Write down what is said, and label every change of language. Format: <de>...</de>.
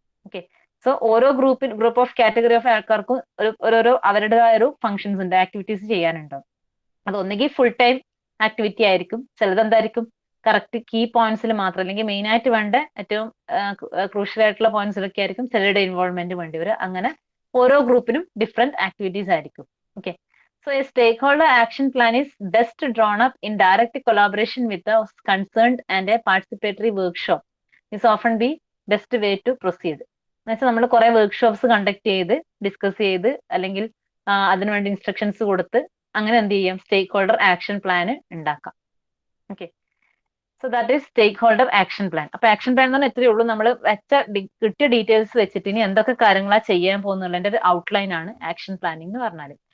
<ml>Okay, so ഓരോ group of category of ആൾക്കാർക്കും ഓരോരോ അവരുടേതായ ഒരു ഫംഗ്ഷൻസ് ഉണ്ട്, ആക്ടിവിറ്റീസ് ചെയ്യാനുണ്ടാവും. അത് ഒന്നുകിൽ ഫുൾ ടൈം ആക്ടിവിറ്റി ആയിരിക്കും, ചിലത് എന്തായിരിക്കും കറക്റ്റ് കീ പോയിന്റ്സിൽ മാത്രം, അല്ലെങ്കിൽ മെയിൻ ആയിട്ട് വേണ്ട ഏറ്റവും ക്രൂഷ്യൽ ആയിട്ടുള്ള പോയിന്റ്സിലൊക്കെ ആയിരിക്കും ചിലരുടെ ഇൻവോൾവ്മെന്റ് വേണ്ടി വരിക. അങ്ങനെ ഓരോ ഗ്രൂപ്പിനും ഡിഫറെന്റ് ആക്ടിവിറ്റീസ് ആയിരിക്കും.</ml> <en>Okay, so a stakeholder action plan is best drawn up in direct collaboration with the concerned, and a participatory workshop is often the best way to proceed.</en> <ml>എന്നുവെച്ചാൽ നമ്മൾ കുറെ വർക്ക്ഷോപ്സ് കണ്ടക്ട് ചെയ്ത് discuss ചെയ്ത് അല്ലെങ്കിൽ അതിനുവേണ്ടി instructions കൊടുത്ത് അങ്ങനെ എന്ത് ചെയ്യാം, സ്റ്റേക്ക് ഹോൾഡർ ആക്ഷൻ പ്ലാൻ ഉണ്ടാക്കാം. Okay,</ml> <en>So that is stakeholder action plan.</en> <ml>അപ്പൊ ആക്ഷൻ പ്ലാൻ എന്ന് പറഞ്ഞാൽ എത്രയേ ഉള്ളൂ, നമ്മൾ കിട്ടിയ ഡീറ്റെയിൽസ് വെച്ചിട്ട് ഇനി എന്തൊക്കെ കാര്യങ്ങളാ ചെയ്യാൻ പോകുന്നുള്ളതിന്റെ ഒരു ഔട്ട്ലൈൻ ആണ് ആക്ഷൻ പ്ലാനിങ് എന്ന് പറഞ്ഞാൽ.</ml>